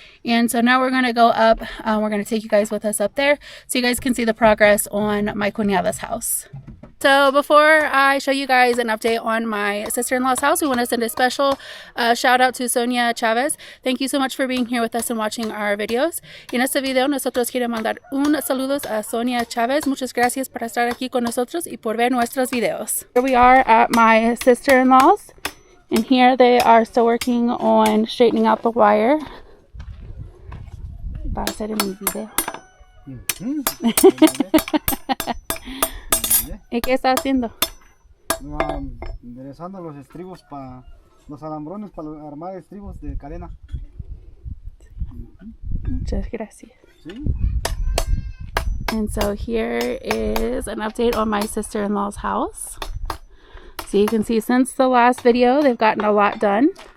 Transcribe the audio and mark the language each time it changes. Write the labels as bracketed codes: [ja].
[en] And so now we're going to go up. We're going to take you guys with us up there so you guys can see the progress on my cuñada's house. So before I show you guys an update on my sister-in-law's house, we want to send a special shout out to Sonia Chavez. Thank you so much for being here with us and watching our videos. [es] Y en este video nosotros queremos mandar un saludos a Sonia Chavez. Muchas gracias por estar aquí con nosotros y por ver nuestros videos. [en] Here we are at my sister-in-law's, and here they are still working on straightening out the wire. [es] Va a ser en mi video. ¿Y qué está haciendo? Enderezando los estribos para los alambrones para armar estribos de cadena. Muchas gracias. ¿Sí? [en] And so here is an update on my sister-in-law's house. So you can see since the last video, they've gotten a lot done.